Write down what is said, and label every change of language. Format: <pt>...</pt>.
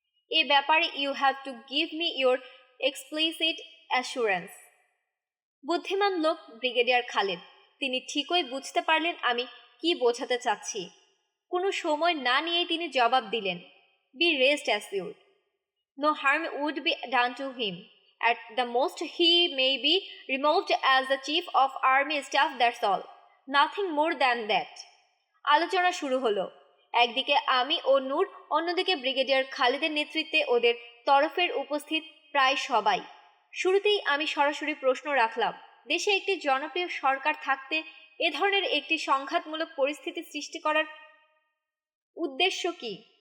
<bn>এ ব্যাপারে</bn> <en>You have to give me your explicit assurance.</en> <bn>বুদ্ধিমান লোক ব্রিগেডিয়ার খালেদ। তিনি ঠিকই বুঝতে পারলেন আমি কি বোঝাতে চাচ্ছি। কোনো সময় না নিয়েই তিনি জবাব দিলেন,</bn> <en>Be rest assured. No harm would be done to him. At the most, he may be removed as the chief of army staff, that's all. Nothing more than that.</en> <bn>আলোচনা শুরু হলো। একদিকে আমি ও নূর, অন্যদিকে ব্রিগেডিয়ার খালেদের নেতৃত্বে ওদের তরফের উপস্থিত প্রায় সবাই। শুরুতেই আমি সরাসরি প্রশ্ন রাখলাম, দেশে একটি জনপ্রিয় সরকার থাকতে এ ধরনের একটি সংঘাতমূলক পরিস্থিতি সৃষ্টি করার উদ্দেশ্য কি?</bn>